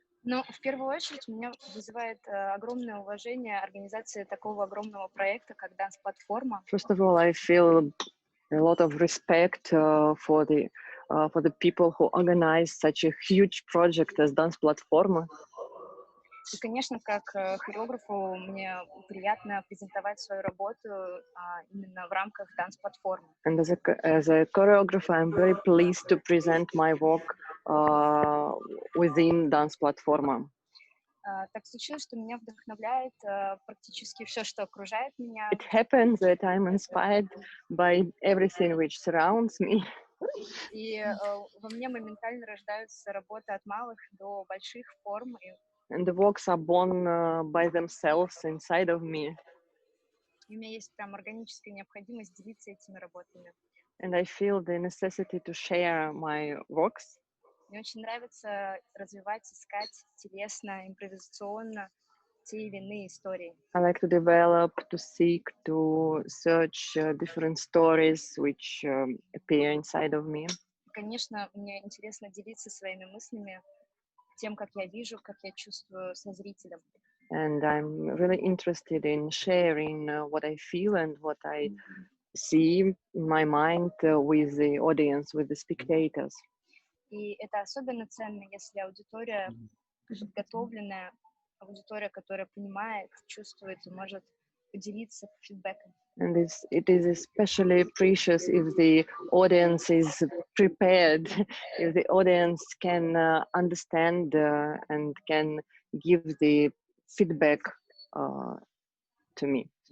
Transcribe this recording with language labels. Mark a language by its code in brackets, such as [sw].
[ru] Но в первую очередь меня вызывает огромное уважение организации такого огромного проекта, как dansePlatForma. [en] First of all, I feel a lot of respect for the people who organize such a huge project as dansePlatForma. [ru] И, конечно, как хореографу мне приятно презентовать свою работу именно в рамках dansePlatForma. [en] And as a choreographer, I'm very pleased to present my work within dansePlatForma. [ru] Так случилось, что меня вдохновляет практически все, что окружает меня. [en] It happens that I'm inspired by everything which surrounds me. [ru] И во мне моментально рождаются работы от малых до больших форм. [en] And the works are born by themselves inside of me. [ru] И у меня есть прям органическая необходимость делиться этими работами. [en] And I feel the necessity to share my works. [ru] Мне очень нравится развивать, искать телесно, импровизационно те или иные истории. [en] I like to develop, to seek, to search different stories which appear inside of me. [ru] Конечно, мне интересно делиться своими мыслями, тем, как я вижу, как я чувствую со зрителем. [en] And I'm really interested in sharing what I feel and what I see in my mind with the audience, with the spectators. [ru] И это особенно ценно, если аудитория подготовленная, аудитория, которая понимает, чувствует и может поделиться фидбэком. [en] And it is especially precious if the audience is prepared, if the audience can understand and can give the feedback to me.